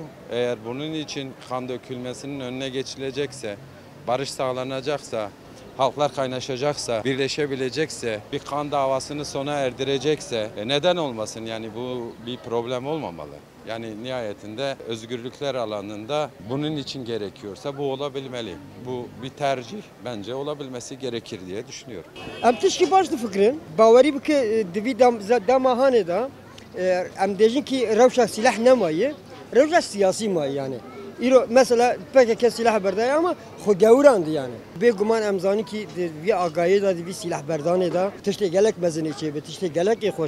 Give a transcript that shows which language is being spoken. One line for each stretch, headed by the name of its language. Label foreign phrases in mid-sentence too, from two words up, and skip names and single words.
Turkish: Eğer bunun için kan dökülmesinin önüne geçilecekse, barış sağlanacaksa, halklar kaynaşacaksa, birleşebilecekse, bir kan davasını sona erdirecekse neden olmasın? Yani bu bir problem olmamalı. Yani nihayetinde özgürlükler alanında bunun için gerekiyorsa bu olabilmeli. Bu bir tercih bence olabilmesi gerekir diye düşünüyorum.
Kurdish: Em tişkî baş difikirin, bawerî bike divî demahanê da em dêjin ki rewşa silah nemayê, rewşa siyasî mayê yani. İro mesela PKK silah berdaya ama xwegewran yani. Bêguman em zanî ki vî agayê da vî silah berdanê da tiştê gelek mezinê çêbe, tiştê gelekê xweş.